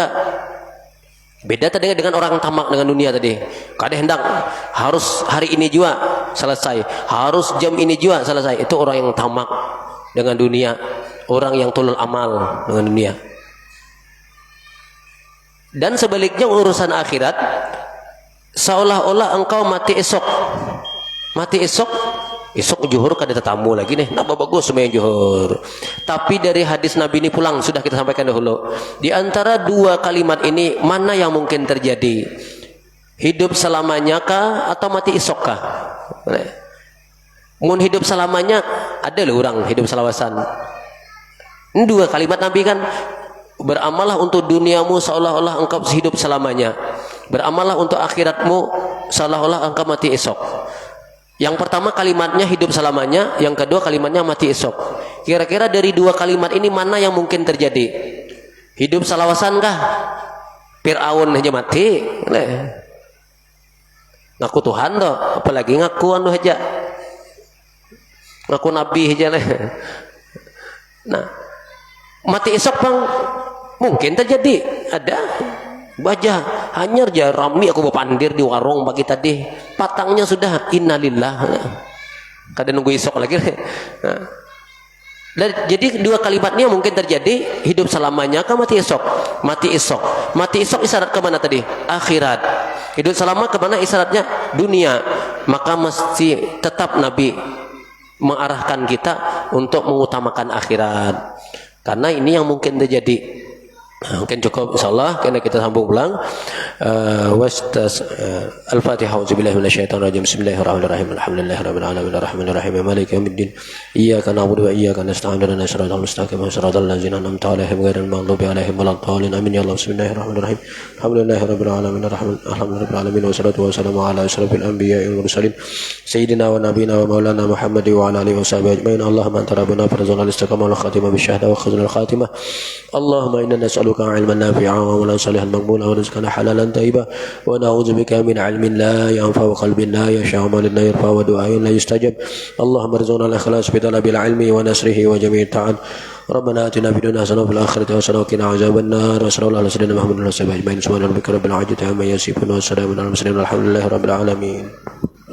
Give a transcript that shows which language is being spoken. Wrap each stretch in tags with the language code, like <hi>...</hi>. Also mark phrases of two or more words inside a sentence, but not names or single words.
<id>Beda tadi dengan orang tamak dengan dunia tadi. Kada hendak harus hari ini juga selesai, harus jam ini juga selesai. Itu orang yang tamak dengan dunia, orang yang</id> <ar>طول الأمل</ar> <id>dengan dunia. Dan sebaliknya urusan akhirat, seolah-olah engkau mati esok.</id> <bjn>Mati esok juhur kada tetamu lagi nih.</bjn> <id>Napa bagus sembahyang juhur. Tapi dari hadis Nabi ini pulang sudah kita sampaikan dahulu. Di antara dua kalimat ini mana yang mungkin terjadi? Hidup selamanya kah atau mati esok kah?</id> <bjn>Mun hidup selamanya ada loh orang hidup selawasan.</bjn> <id>Ini dua kalimat Nabi kan, beramallah untuk duniamu seolah-olah engkau hidup selamanya. Beramallah untuk akhiratmu seolah-olah engkau mati esok. Yang pertama kalimatnya hidup selamanya, yang kedua kalimatnya mati esok. Kira-kira dari dua kalimat ini mana yang mungkin terjadi? Hidup selawasan kah? Fir'aun aja mati. Ngaku Tuhan toh, apalagi ngaku anu aja. Ngaku nabi aja leh. Nah, mati esok bang mungkin terjadi. Ada.</id> <bjn>Baja hanyar ja rami aku berpandir di warung pagi tadi, patangnya sudah innalillah. Kada nunggu esok lagi. Nah.</bjn> <id>Jadi dua kalimat ini mungkin terjadi, hidup selamanya kah mati esok? Mati esok. Mati esok isyarat ke mana tadi? Akhirat. Hidup selama ke mana isyaratnya? Dunia. Maka mesti tetap Nabi mengarahkan kita untuk mengutamakan akhirat. Karena ini yang mungkin terjadi. Mungkin cukup insyaallah, karena kita sambung ulang.</id> <ar>الفاتحة. أعوذ بالله من الشيطان الرجيم. بسم الله الرحمن الرحيم. الحمد لله رب العالمين الرحمن الرحيم مالك يوم الدين. إياك نعبد وإياك نستعين. اهدنا الصراط المستقيم صراط الذين أنعمت عليهم غير المغضوب عليهم ولا الضالين. آمين يا الله. بسم الله الرحمن الرحيم. الحمد لله رب العالمين الرحمن الرحيم. والصلاة والسلام على أشرف الأنبياء والمرسلين سيدنا ونبينا ومولانا محمد وعلى آله وصحبه أجمعين. اللهم أنت ربنا فارزقنا الاستقامة والخاتمة بالشهادة وخزانة الخاتمة. اللهم إنا نسألك علما نافعا وعملا صالحا مقبولا ورزقا حلالا طيبا ونعوذ بك من علم لا ينفع وقلب لا يخشع ولا يرفع ودعاء لا يستجاب. اللهم ارزقنا الإخلاص في طلب العلم ونشره وجميع طاعة. ربنا آتنا في الدنيا حسنة وفي الآخرة حسنة وقنا عذاب النار. صلى الله عليه وسلم محمد رسول الله أجمعين. سبحان ربك رب العزة عما يصفون وسلام على المرسلين والحمد لله رب العالمين.</ar>